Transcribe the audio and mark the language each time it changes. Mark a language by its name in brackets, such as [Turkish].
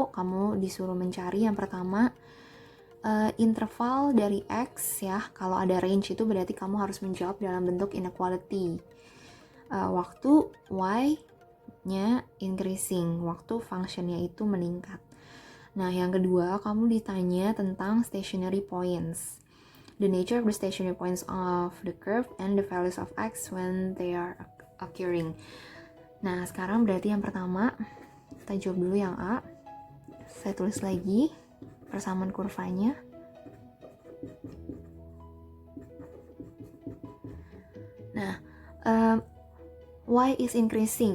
[Indonesian] Kamu disuruh mencari yang pertama interval dari x ya. Kalau ada range itu berarti kamu harus menjawab dalam bentuk inequality. Waktu y-nya increasing, waktu functionnya itu meningkat. Nah, yang kedua kamu ditanya tentang stationary points. [English] The nature of the stationary points of the curve and the values of x when they are occurring. [Indonesian] Nah, sekarang berarti yang pertama kita jawab dulu yang A. Saya tulis lagi persamaan kurvanya. [English] Nah, y is increasing.